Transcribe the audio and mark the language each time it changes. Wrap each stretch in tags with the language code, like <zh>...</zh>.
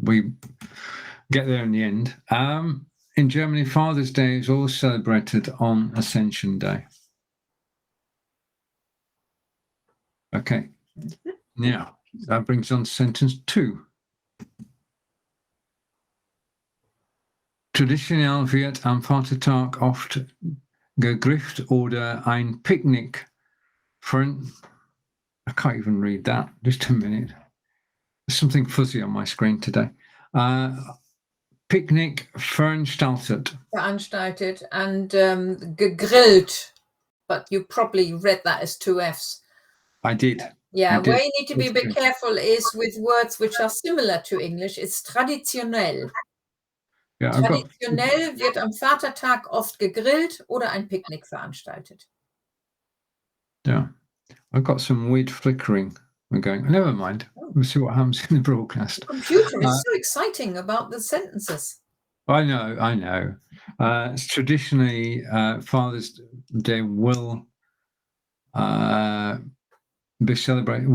<en>We get there in the end. In Germany, Father's Day is always celebrated on Ascension Day. Okay. Now, that brings on to sentence 2.</en> <de>Traditionell wird am Vatertag oft gegrillt oder ein Picknick.</de> <en>I can't even read that. Just a minute. There's something fuzzy on my screen today.</en> <de>Picknick veranstaltet.</de> <en>Veranstaltet and gegrillt, but you probably read that as 2 Fs. I did. Yeah, I did. where you need to be a bit careful is with words which are similar to English. It's traditionell. Yeah,</en> <de>Traditionell wird am Vatertag oft gegrillt oder ein Picknick veranstaltet.</de> <en>Yeah, I've got some weird flickering. We're going, never mind. We'll see what happens in the broadcast. The computer is so exciting about the sentences. I know. It's traditionally, Father's Day will be celebrated.</en>